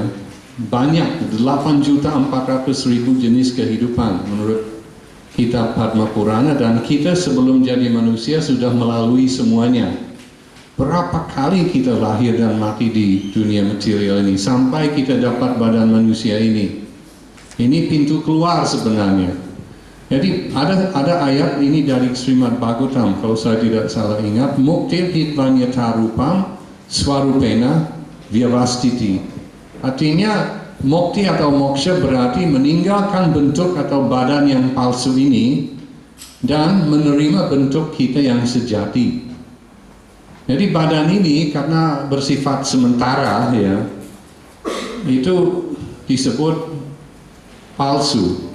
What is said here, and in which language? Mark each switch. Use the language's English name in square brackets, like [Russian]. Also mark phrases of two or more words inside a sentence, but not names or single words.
[Indonesian] Banyak, 8.400.000 jenis kehidupan menurut kitab Padma Purana, dan kita sebelum jadi manusia sudah melalui semuanya. Berapa kali kita lahir dan mati di dunia material ini sampai kita dapat badan manusia ini. Ini pintu keluar sebenarnya. Jadi ada ayat ini dari Srimad Bhagavatam, kalau saya tidak salah ingat, [Sanskrit] मुक्तिर् हित्वान्यथा रूपं स्वरूपेण व्यवस्थितिः. [Indonesian] Artinya mukti atau moksha berarti meninggalkan bentuk atau badan yang palsu ini dan menerima bentuk kita yang sejati. Jadi badan ini karena bersifat sementara, ya, itu disebut palsu.